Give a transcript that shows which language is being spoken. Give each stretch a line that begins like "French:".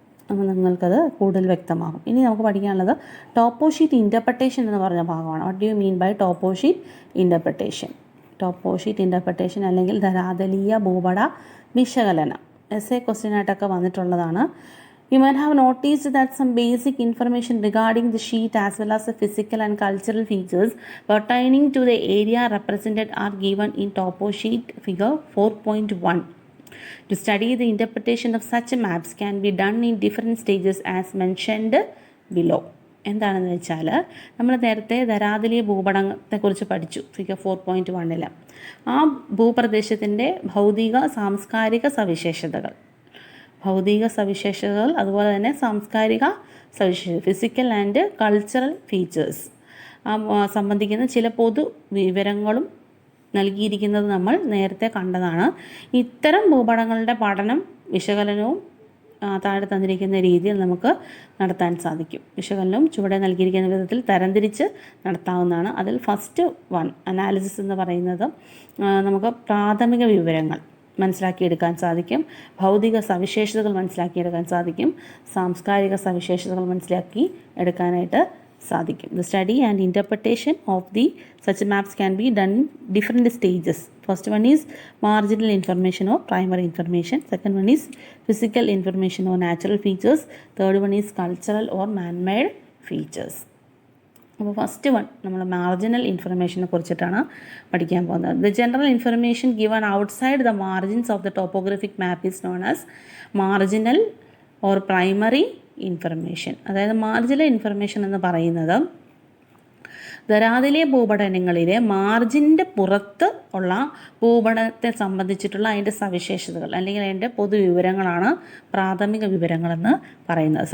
Malayalam: അപ്പോൾ നിങ്ങൾക്കത് കൂടുതൽ വ്യക്തമാകും. ഇനി നമുക്ക് പഠിക്കാനുള്ളത് ടോപ്പോഷീറ്റ് ഇൻ്റർപ്രിട്ടേഷൻ എന്ന് പറഞ്ഞ ഭാഗമാണ്.
English: What do you mean by toposheet interpretation?
Malayalam: ടോപ്പോഷീറ്റ് interpretation അല്ലെങ്കിൽ ധരാതലീയ ഭൂപട വിശകലനം എസ്എ ക്വസ്റ്റ്യനായിട്ടൊക്കെ വന്നിട്ടുള്ളതാണ്.
English: You might have noticed that some basic information regarding the sheet as well as the physical and cultural features pertaining to the area represented are given in topo sheet figure 4.1. To study the interpretation of such maps can be done in different stages as mentioned below.
Malayalam: എന്താണെന്ന് വെച്ചാൽ നമ്മൾ നേരത്തെ ധരാതലീയ ഭൂപടത്തെക്കുറിച്ച് പഠിച്ചു figure 4.1. ആ ഭൂപ്രദേശത്തിൻ്റെ ഭൗതിക സാംസ്കാരിക സവിശേഷതകൾ അതുപോലെ തന്നെ സാംസ്കാരിക സവിശേഷത
English: physical and cultural features
Malayalam: സംബന്ധിക്കുന്ന ചില പൊതു വിവരങ്ങളും നൽകിയിരിക്കുന്നത് നമ്മൾ നേരത്തെ കണ്ടതാണ്. ഇത്തരം ഭൂപടങ്ങളുടെ പഠനം വിശകലനവും താഴെ തന്നിരിക്കുന്ന രീതിയിൽ നമുക്ക് നടത്താൻ സാധിക്കും. വിശകലനവും ചുവടെ നൽകിയിരിക്കുന്ന വിധത്തിൽ തരംതിരിച്ച് നടത്താവുന്നതാണ്. അതിൽ ഫസ്റ്റ് അനാലിസിസ് എന്ന് പറയുന്നത് നമുക്ക് പ്രാഥമിക വിവരങ്ങൾ മനസ്സിലാക്കിയെടുക്കാൻ സാധിക്കും, ഭൗതിക സവിശേഷതകൾ മനസ്സിലാക്കിയെടുക്കാൻ സാധിക്കും, സാംസ്കാരിക സവിശേഷതകൾ മനസ്സിലാക്കി എടുക്കാനായിട്ട് സാധിക്കും.
English: The study and interpretation of the such maps can be done in different stages. First one is marginal information or primary information. Second one is physical information or natural features. Third one is cultural or man-made features.
Malayalam: അപ്പോൾ first നമ്മൾ marginal ഇൻഫർമേഷനെ കുറിച്ചിട്ടാണ് പഠിക്കാൻ പോകുന്നത്.
English: The general information given outside the margins of the topographic map is known as marginal or primary information.
Malayalam: അതായത് marginal information എന്ന് പറയുന്നത് ധരാതലീയ ഭൂപടനങ്ങളിലെ മാർജിൻ്റെ പുറത്ത് ഉള്ള ഭൂപടത്തെ സംബന്ധിച്ചിട്ടുള്ള അതിൻ്റെ സവിശേഷതകൾ അല്ലെങ്കിൽ അതിൻ്റെ പൊതുവിവരങ്ങളാണ് പ്രാഥമിക വിവരങ്ങളെന്ന് പറയുന്നത്.